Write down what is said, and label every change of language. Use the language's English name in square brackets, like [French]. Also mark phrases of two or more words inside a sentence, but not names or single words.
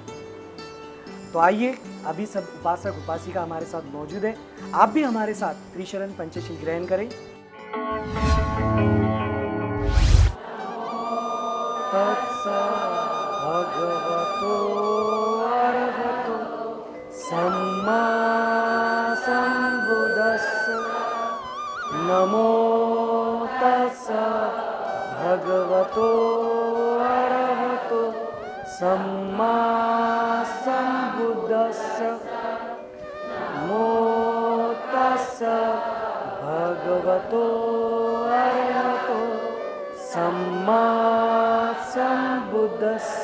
[Hindi] तो आइए, अभी सब उपासक उपासिका हमारे साथ मौजूद है, आप भी हमारे साथ त्रिशरण पंचशील ग्रहण करें। [Pali] भगवतो अरहतो सम्मा संबुद्धस्स नमो तस्स भगवतो अरहतो सम्मा संबुद्धस्स नमो तस्स भगवतो अरहतो सम्मा संबुद्धस्स।